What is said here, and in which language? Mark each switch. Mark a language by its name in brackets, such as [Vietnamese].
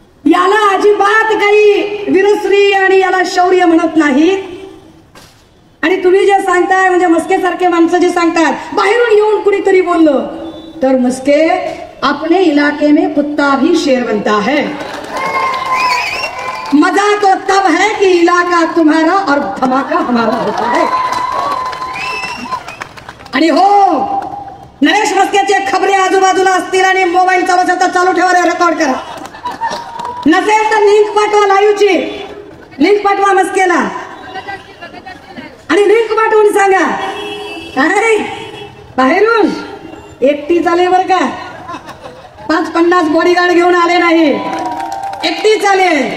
[Marathi] याला अजिबात काही वीरश्री आणि याला शौर्य म्हणत नाही. आणि तुम्ही जे सांगताय म्हणजे मस्के सारखे माणसं जे सांगतात बाहेरून येऊन कुणीतरी बोललं तर मस्के, [Hindi] अपने इलाके में कुत्ता भी शेर बनता है. मजा तो तब है कि इलाका तुम्हारा और धमाका हमारा होता है. [Marathi] आणि हो, नरेश मस्केचे खबरे आजूबाजूला असतील आणि मोबाईल चालू ठेवा, रेकॉर्ड करा. नसेल तर लिंक पाठवा, लाईव्हची लिंक पाठवा मस्केला आणि लिंक पाठवून सांगा काय बाहेरून एकटी चाले बर का, 5-50 बॉडीगार्ड घेऊन आले नाही, एकटी चाले.